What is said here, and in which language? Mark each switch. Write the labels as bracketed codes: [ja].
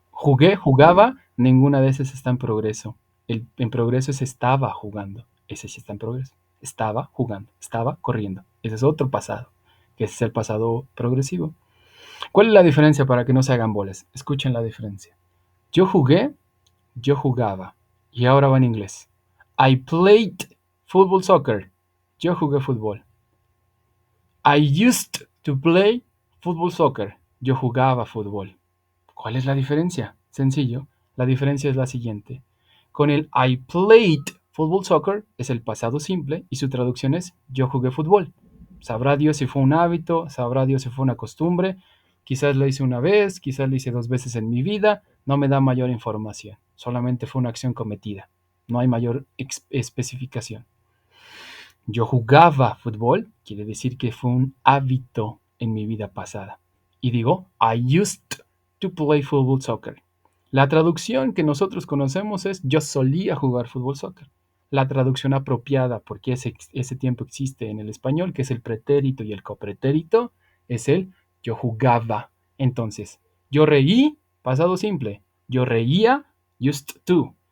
[es] Jugué, jugaba, ninguna de esas está en progreso. En progreso es estaba jugando. Ese sí está en progreso. Estaba jugando, estaba corriendo. Ese es otro pasado, que es el pasado progresivo. ¿Cuál es la diferencia para que no se hagan bolas? Escuchen la diferencia. Yo jugué, yo jugaba. Y ahora va en inglés. [en] I played football soccer. [es] Yo jugué fútbol. [en] I used to play football soccer. [es] Yo jugaba fútbol. ¿Cuál es la diferencia? Sencillo. La diferencia es la siguiente. Con el [en] I played football soccer [es] es el pasado simple y su traducción es yo jugué fútbol. Sabrá Dios si fue un hábito, sabrá Dios si fue una costumbre. Quizás lo hice una vez, quizás lo hice 2 veces en mi vida. No me da mayor información. Solamente fue una acción cometida. No hay mayor especificación. Yo jugaba fútbol, quiere decir que fue un hábito en mi vida pasada. Y digo, [en] I used to play football soccer. [es] La traducción que nosotros conocemos es yo solía jugar fútbol soccer. La traducción apropiada, porque ese tiempo existe en el español, que es el pretérito y el copretérito, es el yo jugaba Entonces, yo reí, pasado simple. Yo reía, used to.